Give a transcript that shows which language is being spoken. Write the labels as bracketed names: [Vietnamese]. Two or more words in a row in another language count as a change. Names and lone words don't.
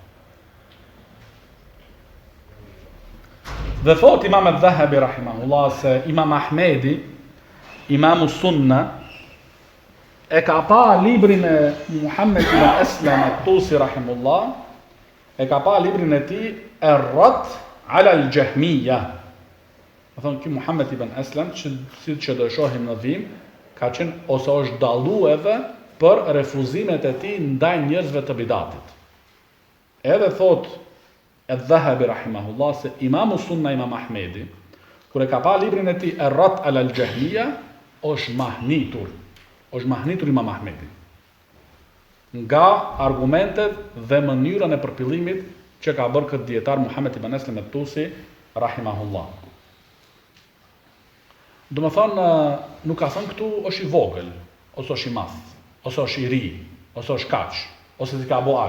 [Albanian] Dhe thot Imam al-Dhahabi rahimahullah se Imam Ahmedi, Imamu Sunna, e ka pa librin e Muhammed ibn Aslam al-Tusi rahimahullah, e ka pa librin e tij Ar-Radd ala al-Jahmiyya. Më thonë, ky Muhammed ibn Aslam, si që do shohim në vim, ka qenë ose është dallu edhe për refuzimet e tij ndaj njerëzve të bidatit. Edhe thot Al-Dhahabi rahimahullah se Imamu Sunna Imam Ahmedi, kur e ka pa librin e tij Ar-Radd ala al-Jahmiyya, është mahnitur Imam Ahmedi nga argumentet dhe mënyrën e përpillimit që ka bërë këtë dietar Muhammed ibn Aslam al-Tusi rahimahullah. Do më thonë, nuk ka thënë këtu është i vogël, ose është i madh, ose është i ri, ose është kaq, ose si ka bo aq.